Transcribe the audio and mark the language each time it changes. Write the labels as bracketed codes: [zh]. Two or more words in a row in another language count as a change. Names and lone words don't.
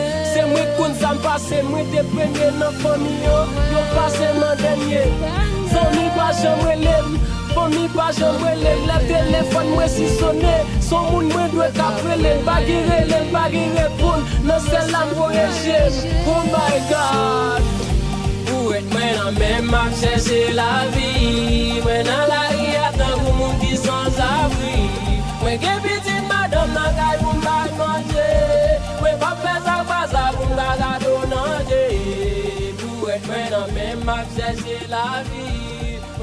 [ht] Se mwen konn sa m pase, mwen te premye nan fanmi yo. Yo pase nan dènye. Zanmi pa janm rele m. Fanmi pa janm rele, lè telefòn mwen si sone. Son moun mwen dwe ka prele, pa gen rele, pa gen reponn. Nan sèl la m voye jem. [en] Oh my God. [ht] Ou et mwen nan men m ap chèche lavi. Mwen nan lari atan pou moun ki sans abri. Mwen gen pitit madanm nan kay pou m bay manje. Mwen pa fè sa, pa sa pou m ka gade nan je. Ou et mwen nan men m ap chèche lavi.